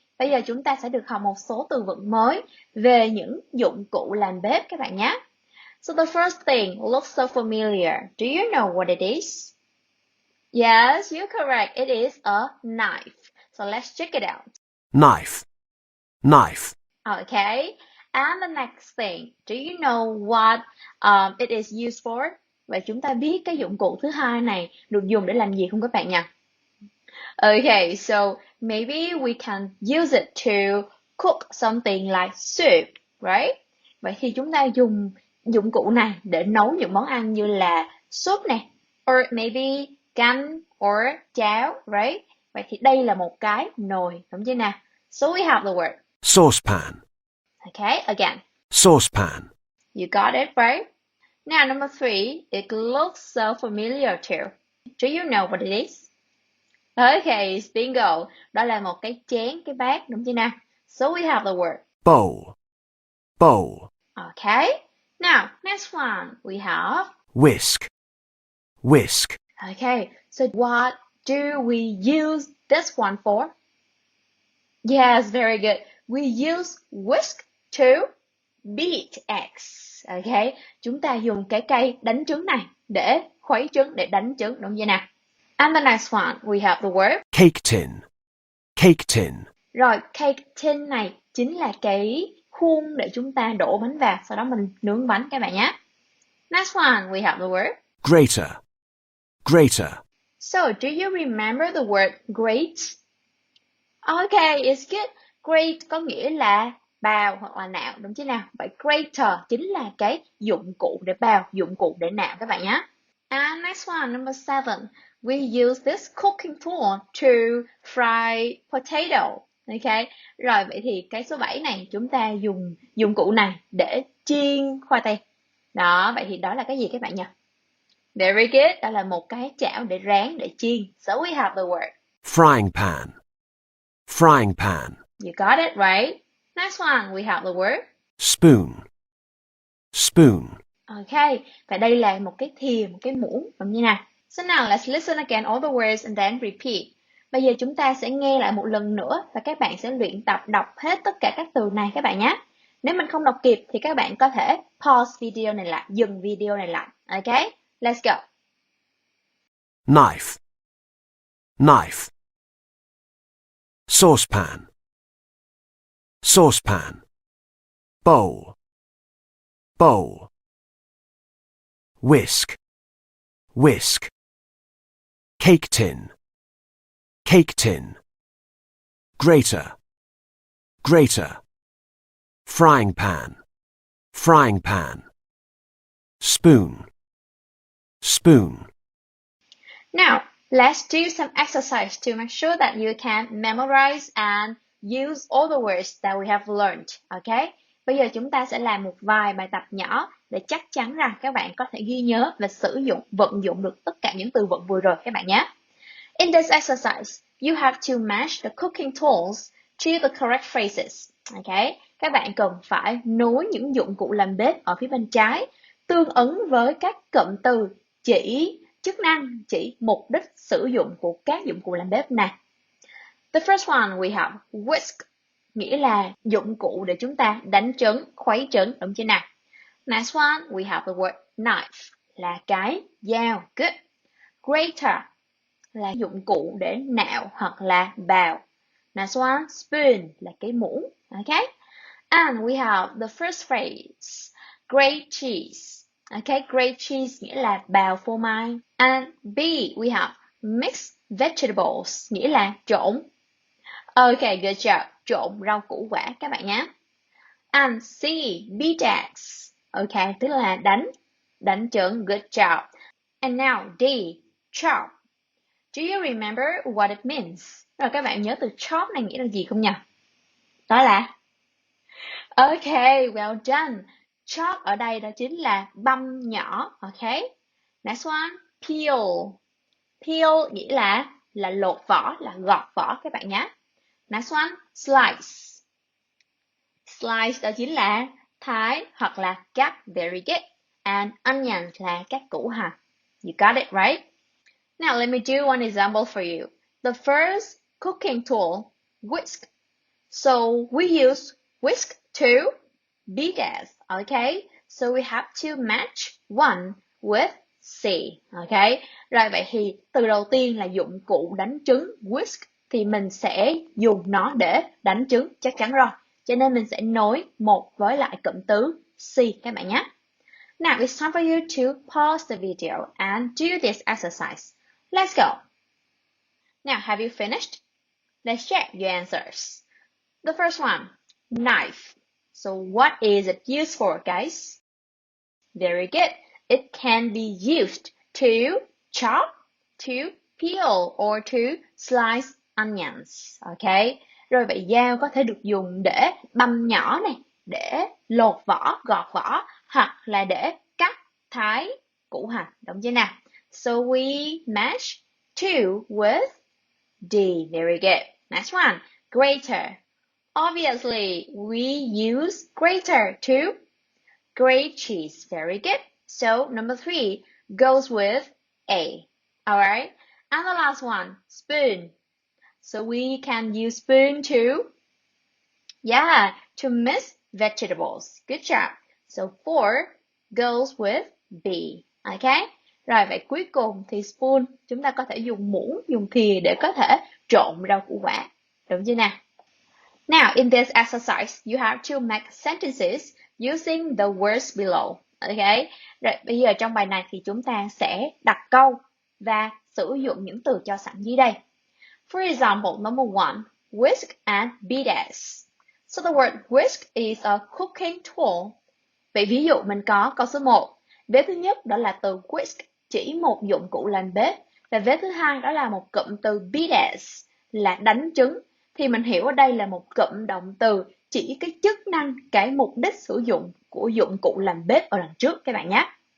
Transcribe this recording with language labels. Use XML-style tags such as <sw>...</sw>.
<vi>Bây giờ chúng ta sẽ được học một số từ vựng mới về những dụng cụ làm bếp các bạn nhé.</vi> <en>So the first thing looks so familiar. Do you know what it is? Yes, you're correct. It is a knife. So let's check it out. Knife. Knife. Okay. And the next thing, do you know what it is used for?</en> <vi>Vậy chúng ta biết cái dụng cụ thứ hai này được dùng để làm gì không các bạn nhỉ?</vi> <en>Okay, so maybe we can use it to cook something like soup, right?</en> <vi>Vậy thì chúng ta dùng dụng cụ này để nấu những món ăn như là súp này,</vi> <en>or maybe</en> <vi>canh or cháo, right? Vậy thì đây là một cái nồi, đúng chưa nào?</vi> <en>So we have the word Saucepan. okay, again. saucepan, You got it right. Now, number 3, it looks so familiar too. Do you know what it is? Okay, it's bingo.</en> <vi>Đó là một cái chén, cái bát, đúng chưa nào?</vi> <en>So we have the word. bowl, bowl, Okay. Now, next one, we have. whisk, whisk, Okay, so what do we use this one for? Yes, very good. We use whisk to beat eggs.</en> <vi>Okay, chúng ta dùng cái cây đánh trứng này để khuấy trứng, để đánh trứng, đúng chưa nào?</vi> <en>And the next one, we have the word. cake tin, cake tin,</en> <vi>Rồi, cake tin này chính là cái khuôn để chúng ta đổ bánh vào, sau đó mình nướng bánh các bạn nhé.</vi> <en>Next one, we have the word. grater, grater, So, do you remember the word grate? Okay, it's good.</en> <vi>Grate có nghĩa là bào hoặc là nạo, đúng chứ nào? Vậy grater chính là cái dụng cụ để bào, dụng cụ để nạo các bạn nhé.</vi> <en>And next one, number 7. We use this cooking tool to fry potato. Okay.</en> <vi>Rồi vậy thì cái số 7 này chúng ta dùng dụng cụ này để chiên khoai tây. Đó, vậy thì đó là cái gì các bạn nhỉ?</vi> <en>Very good.</en> <vi>Đó là một cái chảo để rán, để chiên.</vi> <en>So we have the word. frying pan, frying pan, You got it right. Next one, we have the word. spoon, spoon,</en> <vi>Okay, và đây là một cái thìa, một cái muỗng, đúng như nào?</vi> <en>So now let's listen again all the words and then repeat.</en> <vi>Bây giờ chúng ta sẽ nghe lại một lần nữa và các bạn sẽ luyện tập đọc hết tất cả các từ này các bạn nhé. Nếu mình không đọc kịp thì các bạn có thể pause video này lại, dừng video này lại.</vi> <en>Okay, let's go. knife, knife, saucepan, saucepan, bowl, bowl, whisk, whisk, cake tin, cake tin, grater, grater, frying pan, frying pan, spoon, spoon. Now, let's do some exercise to make sure that you can memorize and use all the words that we have learned. Okay?</en> <vi>Bây giờ chúng ta sẽ làm một vài bài tập nhỏ để chắc chắn rằng các bạn có thể ghi nhớ và sử dụng, vận dụng được tất cả những từ vựng vừa rồi các bạn nhé.</vi> <en>In this exercise, you have to match the cooking tools to the correct phrases. Okay?</en> <vi>Các bạn cần phải nối những dụng cụ làm bếp ở phía bên trái tương ứng với các cụm từ chỉ chức năng, chỉ mục đích sử dụng của các dụng cụ làm bếp này.</vi> <en>The first one we have whisk,</en> <vi>nghĩa là dụng cụ để chúng ta đánh trứng, khuấy trứng, đúng chưa nào?</vi> <en>Next one we have the word knife,</en> <vi>là cái dao,</vi> <en>good.</en> <vi>Grater là dụng cụ để nạo hoặc là bào.</vi> <en>Next one, spoon</en> <vi>là cái muỗng,</vi> <en>okay? And we have the first phrase, grate cheese. Okay, grate cheese</en> <vi>nghĩa là bào phô mai.</vi> <en>And B, we have mixed vegetables,</en> <vi>nghĩa là trộn.</vi> <en>Okay, good job.</en> <vi>Trộn rau củ quả các bạn nhé.</vi> <en>And C, beat eggs.</en> <vi>Okay, tức là đánh trứng,</vi> <en>good job. And now D, chop. Do you remember what it means?</en> <vi>Rồi các bạn nhớ từ chop này nghĩa là gì không nhỉ? Đó là</vi> <en>okay, well done.</en> <vi>Chop ở đây đó chính là băm nhỏ, okay?</vi> <en>Next one, peel.</en> <vi>Peel nghĩa là lột vỏ, là gọt vỏ các bạn nhé. Next one, slice. Slice đó chính là thái hoặc là cắt,</vi> <en>very good. And onion</en> <vi>là cắt củ hành.</vi> <en>You got it right? Now let me do one example for you. The first cooking tool, whisk. So we use whisk to beat eggs, okay? So we have to match one with C, okay?</en> <vi>Rồi vậy thì từ đầu tiên là dụng cụ đánh trứng, whisk, thì mình sẽ dùng nó để đánh trứng, chắc chắn rồi. Cho nên mình sẽ nối một với lại cụm từ C các bạn nhé.</vi> <en>Now it's time for you to pause the video and do this exercise. Let's go. Now, have you finished? Let's check your answers. The first one, knife. So what is it used for, guys? Very good. It can be used to chop, to peel, or to slice onions. Okay?</en> <vi>Rồi vậy dao có thể được dùng để băm nhỏ này, để lột vỏ, gọt vỏ, hoặc là để cắt, thái củ hành, đúng chưa nào?</vi> <en>So we match to with D. Very good. Next one, greater. Obviously, we use greater to grate cheese. Very good. So number 3 goes with A. Alright. And the last one, spoon. So we can use spoon to mix vegetables. Good job. So 4 goes with B. Okay.</en> <vi>Rồi vậy cuối cùng thì spoon chúng ta có thể dùng muỗng, dùng thìa để có thể trộn rau củ quả. Đúng chưa nào?</vi> <en>Now in this exercise, you have to make sentences using the words below. Okay.</en> <vi>Rồi bây giờ trong bài này thì chúng ta sẽ đặt câu và sử dụng những từ cho sẵn dưới đây.</vi> <en>For example, number 1, whisk and beaters. So the word whisk is a cooking tool.</en> <vi>Vậy ví dụ mình có câu số 1. Vế thứ nhất đó là từ whisk, chỉ một dụng cụ làm bếp. Và vế thứ hai đó là một cụm từ beaters, là đánh trứng. Thì mình hiểu ở đây là một cụm động từ chỉ cái chức năng, cái mục đích sử dụng của dụng cụ làm bếp ở đằng trước các bạn nhé.</vi>